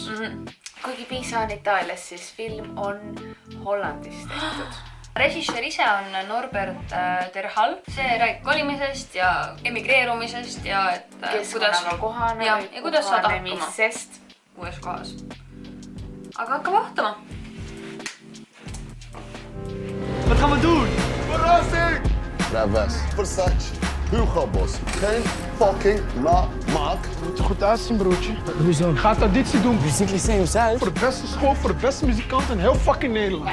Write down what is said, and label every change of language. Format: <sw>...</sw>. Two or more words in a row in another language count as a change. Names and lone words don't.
<et>Kuigi Piisa on Itaalias, siis film on Hollandis tehtud. Režissöör ise on Norbert Terhal. See räägib kolimisest ja emigreerumisest ja et kuidas saad hakkama uues kohas. Aga hakkame vaatama.</et> <nl>Wat gaan we doen? Verrassing! Ravas, Versace, Hugo Boss. Geen fucking maak. Je moet er goed uitzien, broertje. Hoezo? Gaat auditie doen. Muzieklyceum Zuid. Voor de beste school, voor de beste muzikanten in heel fucking Nederland.</nl>